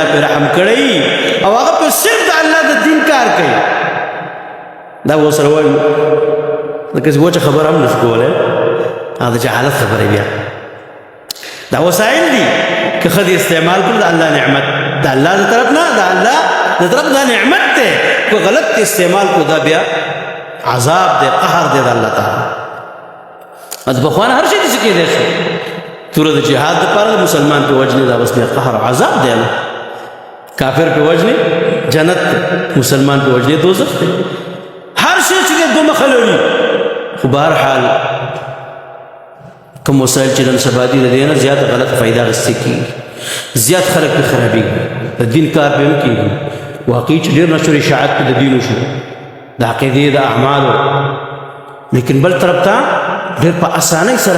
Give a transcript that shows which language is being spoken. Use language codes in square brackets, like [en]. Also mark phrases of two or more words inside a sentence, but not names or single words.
[ps] پرې رحم کړی او هغه په صرف د الله د دین کار کوي، دا به ورسره وایو لکه چې وچه خبره هم نشو کولی هغه د جهالت خبرې بیا دا وسایل دي که ښه استعمال کړو د الله نعمت د الله د طرف نه د الله د طرف دا نعمت دی که غلط استعمال کړو دا بیا عذاب دی قهر دی د الله تعالی از بخوانه هر شي داسې کېدی شي توره د جهاد دپاره د مسلمان پې وجنې دا بس بیا قهر او عذاب دی نه کافر پې وجنې جنت دی مسلمان پې وجنې دوزخ دی هر شي چې دی دو مخه لري خو بهرحال کوم وسایل چې نن سبا دي د دې نه زیاته غلطه فایده اخیستې کېږي زیات خلک پې خرابېږي د دین کار پې هم کېږي واقعي چې ډېر نشر اشاعت پې د دین وشو د عقیدې د اعمالو لیکن بل طرف ته ډېر په اسانۍ سره